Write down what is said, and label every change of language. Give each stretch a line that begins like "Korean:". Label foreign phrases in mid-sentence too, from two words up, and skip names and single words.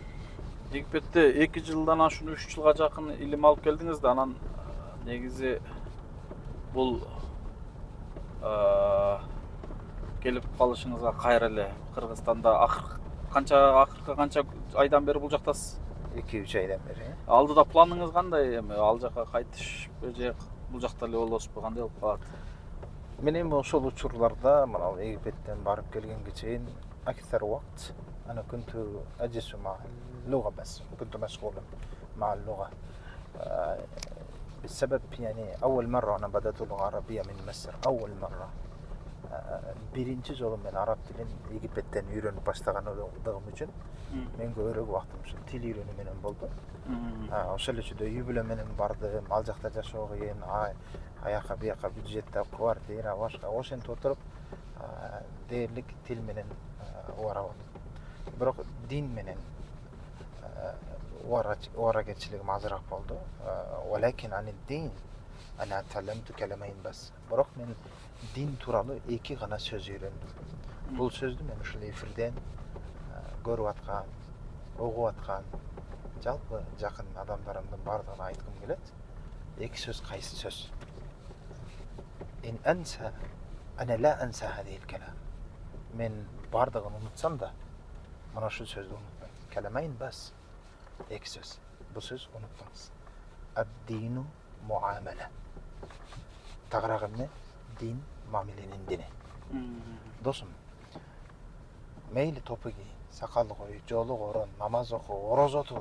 Kyrgyz: Египетте 2 жылдан ашуун 3 жылга жакын илим алып келдиңиз да, анан негизи бул келип калышыңызга кайра эле Кыргызстанда акыркы канча айдан бери бул жактасыз? 2-3 айдан бери. Алдыда планыңыз кандай? Эми ал жака кайтышпы же бул жакта эле болосузбу? Кандай болуп калат? Мен эми ошол учурларда мына Египеттен барып келгенге чейин
Arabic: أكثر وقت أنا كنت أجلس مع اللغة بس، كنت مشغولا مع اللغة بالسبب يعني أول مرة أنا بدأت اللغة العربية من مصر، أول مرة
Kyrgyz: birinci жолу мен араб тилин Египеттен үйрөнүп баштаганымдыгым үчүн мен көбүрөөк убактым ушул тил үйрөнүү менен болду. Ошол эле учурда үй бүлө менен бардым, ал жакта жашоо кыйын, аяка бияка бюджетте квартира башка ошентип отуруп дээрлик тил менен убара болду. Бирок дин менен убара кетчилигим азыраак болду.
Arabic: ولكن عن الدين أنا تعلمت كلمين بس.
Kyrgyz: Бирок мен дин тууралуу 2 гана сөз үйрөндүм. Бул сөздү мен ушул эфирден көрүп аткан, угуп аткан жалпы жакын адамдарымдын бардыгына айткым келет. 2 сөз кайсы сөз?
Arabic: إن أنسى أنا لا أنسى هذه الكلام.
Kyrgyz: Мен бардыгын унутсам да, мына ушул сөздү унутпайм.
Arabic: كلمتين بس.
Kyrgyz: 2 сөз. Бул сөз унутпаңыз.
Arabic: الدين معاملة.
Kyrgyz: Тагыраак эмне? Дин мамиленин дини. Досум, мейли топу кий, сакал кой, жолу корон, намаз оку, орозо тут.